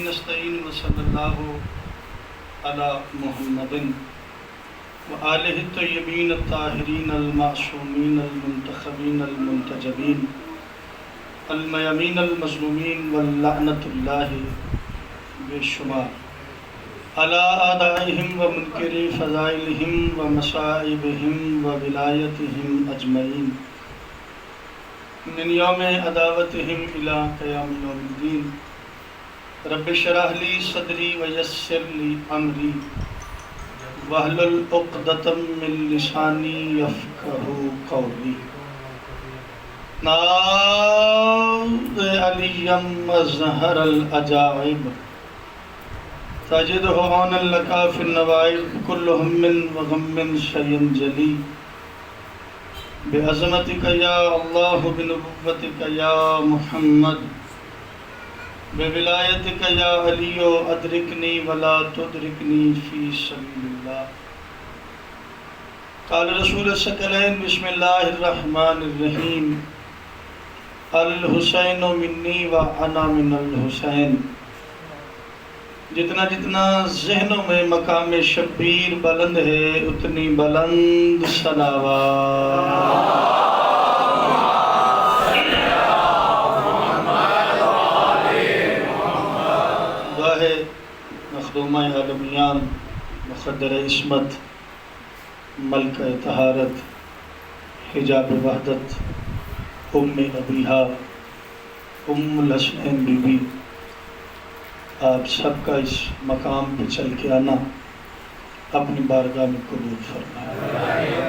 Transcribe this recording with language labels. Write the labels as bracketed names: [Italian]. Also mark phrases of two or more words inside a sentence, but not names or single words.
[Arabic] نستعین وصلی اللہ علی محمد وآلہ الطیبین الطاہرین المعصومین المنتخبین المنتجبین المیامین المظلومین واللعنۃ اللہ [Urdu] بے شمار [Arabic] علی اعدائہم ومنکری فضائلہم ومصائبہم وولایتہم اجمعین من یوم عداوتہم الی قیام یوم الدین۔ رب اشرح لی صدری ویسر لی امری واحلل عقدۃ من لسانی یفقہوا قولی۔ ناظ علی مظہر العجائب تجدہ عونا لک فی النوائب، کل ہم وغم شیء جلی بعظمتک یا اللہ، بنبوتک یا محمد، بولایتک یا علی، ادرکنی ولا تدرکنی فی سبیل اللہ۔ قال رسول الثقلین بسم اللہ الرحمن الرحیم، الحسین منی وانا من الحسین۔ [Urdu] جتنا جتنا ذہنوں میں مقام شبیر بلند ہے، اتنی بلند صلوات۔ مخدومہ عالمیان، مخدر عصمت، ملکہ طہارت، حجاب وحدت، ام ابیہا، ام الحسنین بی بی، آپ سب کا اس مقام پہ چل کے آنا اپنی بارگاہ میں قبول فرمائے۔